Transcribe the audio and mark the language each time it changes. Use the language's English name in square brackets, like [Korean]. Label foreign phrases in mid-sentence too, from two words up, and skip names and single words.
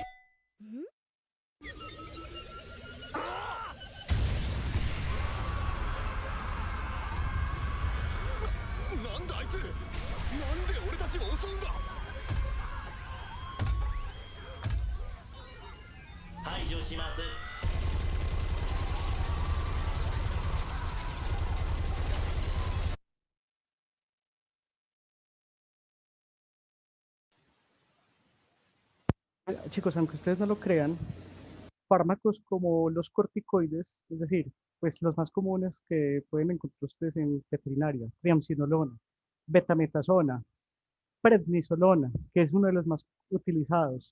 [Japanese] なんだあいつ。なんで俺たちを襲うんだ。排除します。 [Spanish] Chicos, aunque ustedes no lo crean, fármacos como los corticoides, es decir, pues los más comunes que pueden encontrar ustedes en veterinaria, triamcinolona, betametasona, prednisolona, que es uno de los más utilizados.